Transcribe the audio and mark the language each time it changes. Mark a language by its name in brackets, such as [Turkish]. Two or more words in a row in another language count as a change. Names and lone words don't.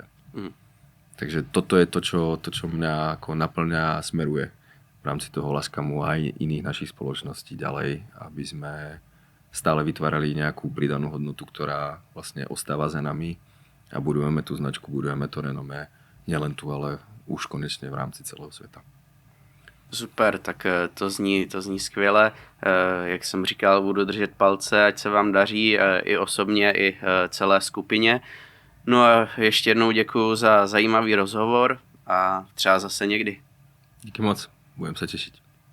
[Slovak] Takže toto je to, čo mňa ako naplňa a smeruje v rámci toho Laskamu a aj iných našich spoločností ďalej, aby sme stále vytvárali nejakú pridanú hodnotu, ktorá vlastne ostáva za nami a budujeme tú značku, budujeme to renomé, nielen tu, ale už konečne v rámci celého sveta. [Czech] Super, tak to zní skvěle. Jak jsem říkal, budu držet palce, ať se vám daří i osobně, i celé skupině. No a ještě jednou děkuju za zajímavý rozhovor a třeba zase někdy. Díky moc, budeme se těšit.